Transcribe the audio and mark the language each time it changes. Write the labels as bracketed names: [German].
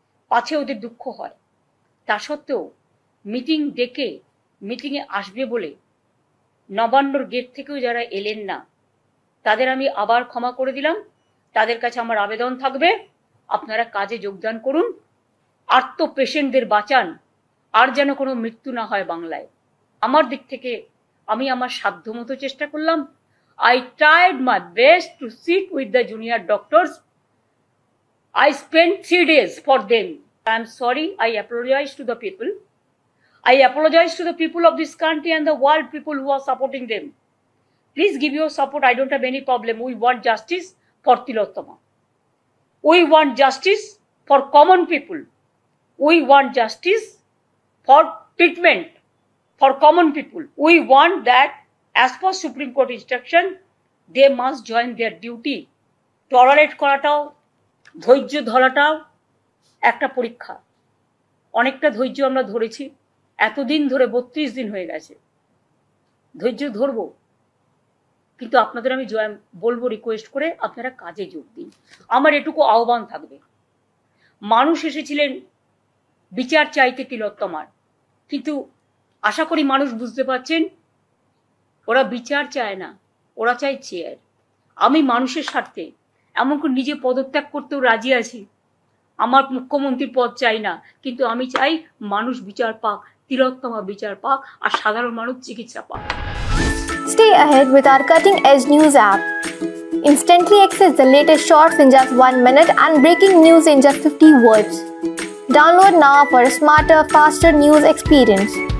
[Bangla] পাছে ওদের দুঃখ হয়, তা সত্ত্বেও মিটিং ডেকে মিটিংয়ে আসবে বলে নবান্নর গেট থেকেও যারা এলেন না, তাদের আমি আবার ক্ষমা করে দিলাম। তাদের কাছে আমার আবেদন থাকবে, আপনারা কাজে যোগদান করুন, আর্ত পেশেন্টদের বাঁচান, আর যেন কোনো মৃত্যু না হয় বাংলায়। আমার দিক থেকে আমি আমার সাধ্যমতো চেষ্টা করলাম। [English] I tried my best to sit with the junior doctors. I spent 3 days for them. I am sorry. I apologize to the people. I apologize to the people of this country and the world people who are supporting them. Please give your support. I don't have any problem. We want justice for Tilottama. We want justice for common people. We want justice for treatment for common people. We want that as per Supreme Court instruction, they must join their duty. [Bangla] Tolerate করাটাও, ধৈর্য ধরাটাও একটা পরীক্ষা। অনেকটা ধৈর্য আমরা ধরেছি, এতদিন ধরে 32 দিন হয়ে গেছে। ধৈর্য ধরবো, কিন্তু আপনাদের আমি বলবো রিকোয়েস্ট করে আপনারা কাজে যোগ দিন। আমার এটুকু আহ্বান থাকবে। মানুষ এসেছিলেন বিচার চাইতে তিলোত্তমার, কিন্তু আশা করি মানুষ বুঝতে পারছেন ওরা বিচার চায় না, ওরা চায় চেয়ার। আমি মানুষের স্বার্থে এমনকি নিজে পদত্যাগ করতেও রাজি আছি। আমার মুখ্যমন্ত্রীর পদ চাই না, কিন্তু আমি চাই মানুষ বিচার পাক, তিলোত্তমা বিচার পাক, আর সাধারণ মানুষ চিকিৎসা পাক। [English] Stay ahead with our cutting edge news app. Instantly access the latest shorts in just 1 minute and breaking news in just 50 words. Download now for a smarter, faster news experience.